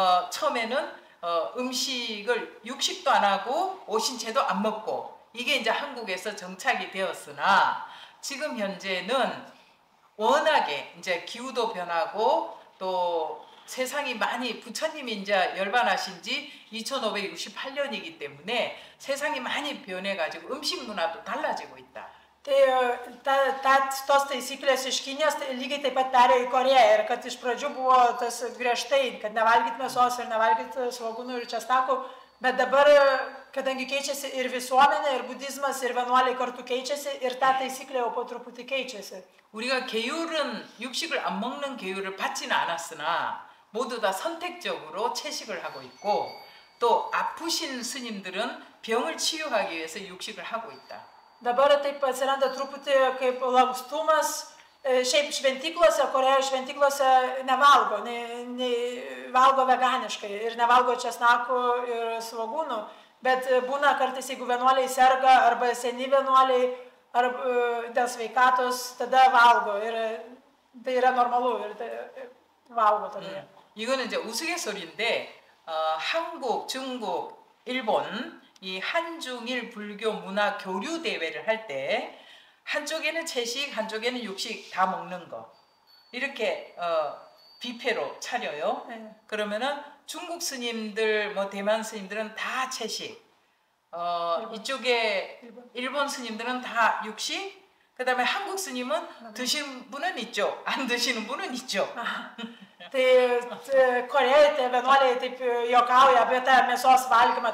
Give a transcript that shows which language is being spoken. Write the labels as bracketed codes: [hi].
[ko] 처음에는 음식을 육식도 안 하고 오신채도 안 먹고 이게 이제 한국에서 정착이 되었으나 지금 현재는 워낙에 이제 기후도 변하고 또 세상이 많이 부처님이 이제 열반하신 지 2568년이기 때문에 세상이 많이 변해가지고 음식 문화도 달라지고 있다. [lt] Tos taisyklės iš Kinijos lygiai taip pat perėjo į Koreją ir kad iš pradžių buvo tas griežtai, kad nevalgyti mėsos ir nevalgyti svogūnų ir česnakų, bet dabar, kadangi keičiasi ir visuomenė, ir budizmas, ir vienuoliai kartu keičiasi, ir ta taisyklė jau po truputį keičiasi. [ko] 우리가 계율은 육식을 안 먹는 계율을 받지는 않았으나 모두 다 선택적으로 채식을 하고 있고 또 아프신 스님들은 병을 치유하기 위해서 육식을 하고 있다. [lt] Dabar taip atsiranda truputį kaip lankstumas, šiaip šventyklose, Korėjos šventyklose nevalgo, valgo veganiškai ir nevalgo česnakų ir svogūnų, bet būna kartais, jeigu vienuoliai serga arba seni vienuoliai ar dėl sveikatos, tada valgo ir tai yra normalu ir valgo tada. [ko] 이거는 이제 우스갯소리인데 한국, 중국, 일본 이 한중일 불교 문화 교류 대회를 할 때 한쪽에는 채식, 한쪽에는 육식 다 먹는 거 이렇게 뷔페로 차려요. 그러면은 중국 스님들, 뭐 대만 스님들은 다 채식, 이쪽에 일본 스님들은 다 육식, 그다음에 한국 스님은 드시는 분은 있죠, 안 드시는 분은 있죠. [lt] Tai Korėjoje tie vienuoliai taip juokauja apie tą mėsos valgymą.